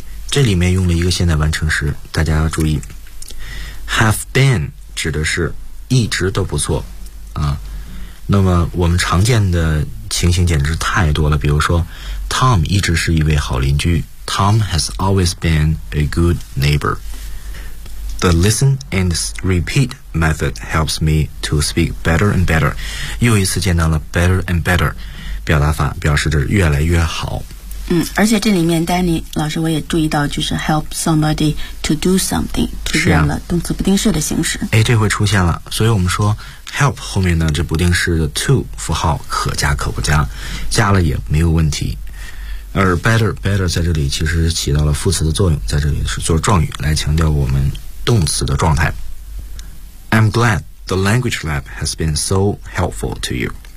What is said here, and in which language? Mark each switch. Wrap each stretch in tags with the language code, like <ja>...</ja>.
<zh>这里面用了一个现在完成时，大家要注意。Have been 指的是一直都不错啊。那么我们常见的情形简直太多了，比如说 ，Tom 一直是一位好邻居。</zh> <en>Tom has always been a good neighbor. The listen and repeat method helps me to speak better and better.</en> <zh>又一次见到了</zh> <en>better and better</en> <zh>表达法，表示着越来越好。嗯，而且这里面 Danny 老师我也注意到，就是</zh> <en>help somebody to do something</en> <zh>出现了动词不定式的形式。哎，这回出现了，所以我们说 help 后面呢这不定式的 to 符号可加可不加，加了也没有问题。而 better 在这里其实起到了副词的作用，在这里是做状语来强调我们动词的状态。</zh> <en>I'm glad the language lab has been so helpful to you。</en>